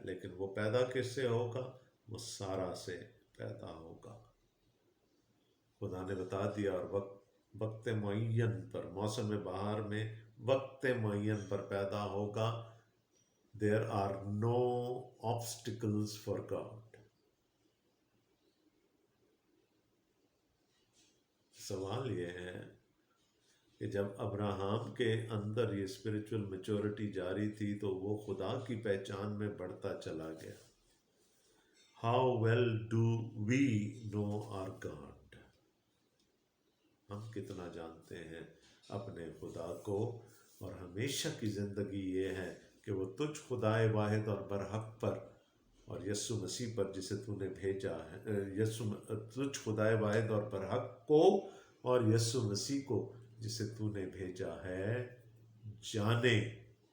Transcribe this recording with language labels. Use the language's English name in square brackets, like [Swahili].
[Urdu] لیکن وہ پیدا کس سے ہوگا؟ وہ سارا سے پیدا ہوگا. خدا نے بتا دیا، اور وقت معین پر، موسم بہار میں وقت معین پر پیدا ہوگا. [English] There are no obstacles for God. [Urdu] سوال یہ ہے کہ جب ابراہم کے اندر یہ اسپرچول میچورٹی جاری تھی تو وہ خدا کی پہچان میں بڑھتا چلا گیا. [English] How well do we know our God? [Urdu] ہم کتنا جانتے ہیں اپنے خدا کو. اور ہمیشہ کی زندگی یہ ہے کہ وہ تجھ خدائے واحد اور برحق پر اور یسوع مسیح پر جسے تو نے بھیجا ہے، تجھ خدائے واحد اور برحق کو اور یسوع مسیح کو جسے تو نے بھیجا ہے جانے.